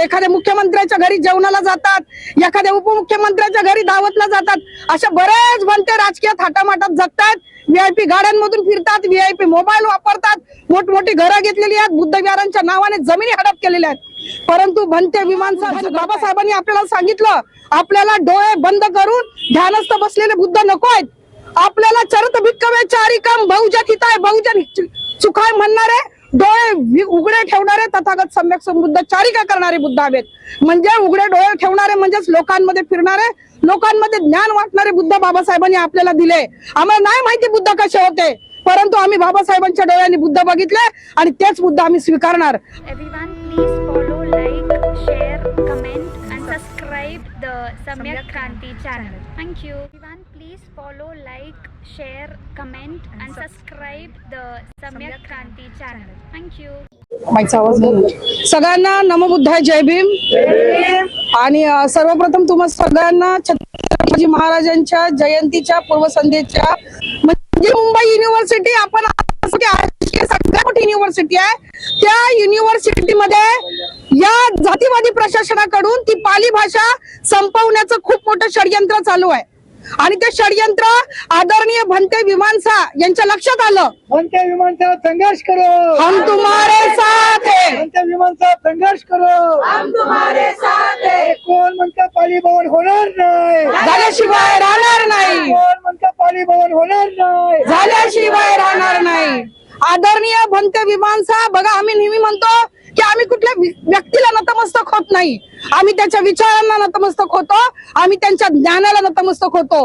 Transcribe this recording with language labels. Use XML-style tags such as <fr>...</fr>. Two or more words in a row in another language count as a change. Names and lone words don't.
<mr>एखाद्या मुख्यमंत्र्याच्या घरी जेवणाला जातात, एखाद्या उपमुख्यमंत्र्याच्या घरी दावतला जातात, अशा बरेच भंते राजकीय थाटामाटात जगतात, VIP गाड्यांमधून फिरतात, VIP मोबाईल वापरतात, मोठमोठी घरं घेतलेली आहेत, बुद्ध विहारांच्या नावाने जमिनी हडप केलेल्या आहेत। परंतु भंते विमानसा बाबासाहेबांनी आपल्याला सांगितलं, आपल्याला डोळे बंद करून ध्यानस्थ बसलेले बुद्ध नको आहेत, आपल्याला</mr> <pi>चरत भिक्कवे चारिकम बहुजन हिताय बहुजन सुखाय</pi> <mr>म्हणणारे, डोळे उघडे ठेवणारे तथागत सम्यक संबुद्ध चारिका करणारे बुद्ध हवेत। म्हणजे उघडे डोळे ठेवणारे म्हणजेच लोकांमध्ये फिरणारे, लोकांमध्ये ज्ञान वाटणारे बुद्ध बाबासाहेबांनी आपल्याला दिले। आम्हाला नाही माहिती बुद्ध कसे होते, परंतु आम्ही बाबासाहेबांच्या डोळ्यांनी बुद्ध बघितले आणि तेच बुद्ध आम्ही स्वीकारणार।</mr> <en>Everyone, please follow, like, share, comment and subscribe the Samyak Kranti channel. Thank you. Everyone, please follow, like, share, comment and subscribe the Samyak Kranti channel. Thank you.</en> <mr>माईचा आवाज बरोबर। सगळ्यांना नमोबुद्धाय, जय भीम। आणि सर्वप्रथम तुम्हा सगळ्यांना छत्रपती महाराजांच्या जयंतीच्या पूर्वसंध्येच्या, म्हणजे मुंबई युनिव्हर्सिटी आपण सगळ्यात मोठी युनिव्हर्सिटी आहे, त्या युनिव्हर्सिटीमध्ये या जातीवादी प्रशासनाकडून ती पाली भाषा संपवण्याचं खूप मोठं षडयंत्र चालू आहे आणि ते षडयंत्र आदरणीय भंते विमानसा यांच्या लक्षात आलं।</mr> <hi>भंते विमानसा संघर्ष करो, हम तुम्हारे साथ हैं। भंते विमानसा संघर्ष करो, हम तुम्हारे साथ हैं।</hi> <mr>कोण म्हणतं पाली भवन होणार नाही, झाल्याशिवाय राहणार नाही। कोण म्हणतं पाली भवन होणार नाही, झाल्याशिवाय राहणार नाही। आदरणीय भंते विमानसा, बघा आम्ही नेहमी म्हणतो की आम्ही कुठल्या व्यक्तीला नतमस्तक होत नाही, आम्ही त्याच्या विचारांना नतमस्तक होतो, आम्ही त्यांच्या ज्ञानाला नतमस्तक होतो।</mr>